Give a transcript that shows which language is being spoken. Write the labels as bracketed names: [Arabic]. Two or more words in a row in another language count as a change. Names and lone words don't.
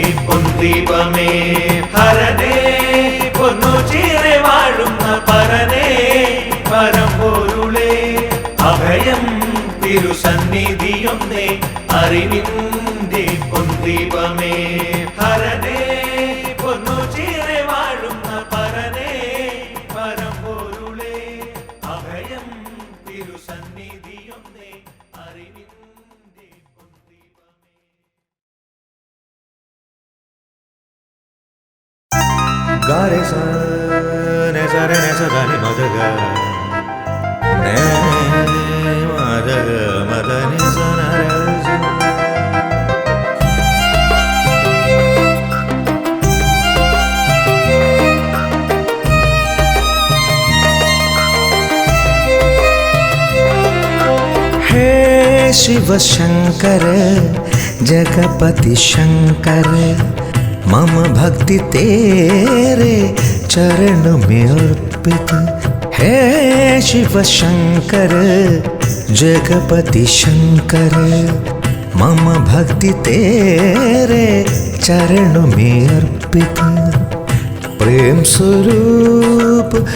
[Malayalam] പൊൻദീപമേ ഹരനേ പൊന്നോച്ചീറെ വാഴുന്ന പരനേ പരമ്പൊരുളേ അഭയം തിരുസന്നിധിയൊന്നേ അറിവിൻ്റെ പൊൻദീപമേ ഹരനേ പൊന്നോച്ചീറെ വാഴുന്ന പരനേ പരമ്പൊരുളേ അഭയം തിരുസന്നിധിയൊന്നേ അറിവിൻ്റെ പൊൻദീപമേ ഗാരെ സ നെ സ രെ നെ സ ധ നി മ ധ ഗ നെ മ ധ ഗ മ ധ നി സ ന ര സ [Hindi] हे शिव शंकर जगपति शंकर मम भक्ति तेरे चरण में अर्पित हे शिव शंकर जगपति शंकर मम भक्ति तेरे चरण में अर्पित प्रेम स्वरूप